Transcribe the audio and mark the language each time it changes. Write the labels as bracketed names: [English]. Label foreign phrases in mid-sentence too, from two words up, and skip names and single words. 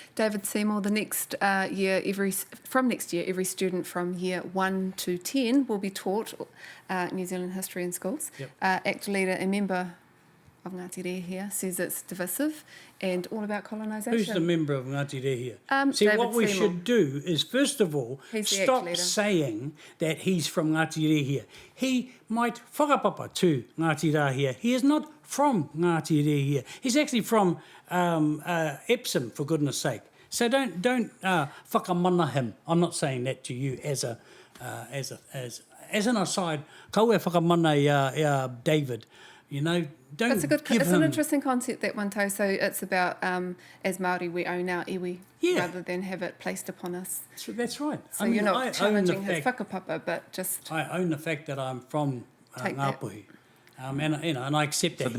[English] David Seymour, the next year, from next year, every student from year 1 to 10 will be taught New Zealand history in schools. Yep. ACT leader and member of Ngāti Rehia says it's divisive and all about colonisation. Who's the member of Ngāti Rehia? See, David what we Seymour. should do is, first of all, He's the ACT stop leader. saying that he's from Ngāti Rehia. He might whakapapa to Ngāti Rehia. He is not from Ngāti Rehia. He's actually from Epsom, for goodness sake. So don't whakamana him. I'm not saying that to you as an aside. [Māori] Kaue whakamana David. Don't [English] It's give it's him... an interesting concept, that one, too. So it's about, as Māori, we own our iwi rather than have it placed upon us. That's right. So you're not challenging his whakapapa, but just... I own the fact that I'm from Ngāpuhi. And I accept that.